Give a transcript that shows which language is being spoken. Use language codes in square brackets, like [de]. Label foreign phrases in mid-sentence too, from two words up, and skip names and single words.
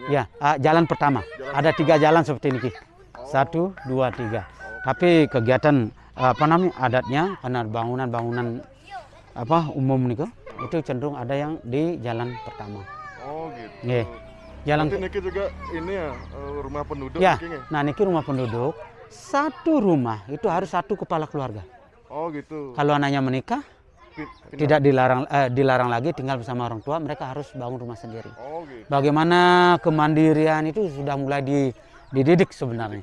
[id] Ya, jalan pertama. Ada 3 jalan seperti ini. 1, 2, 3. Tapi kegiatan apa namanya adatnya karena bangunan-bangunan apa umum nih itu cenderung ada yang di jalan pertama. Oh gitu. Yeah. Jalan. Nanti niki juga ini ya rumah penduduk. Ya. Niki, Nah, niki rumah penduduk. Satu rumah itu harus 1 kepala keluarga. Oh gitu. Kalau anaknya menikah, tidak dilarang lagi tinggal bersama orang tua, mereka harus bangun rumah sendiri. Oh gitu. Bagaimana kemandirian itu sudah mulai dididik sebenarnya.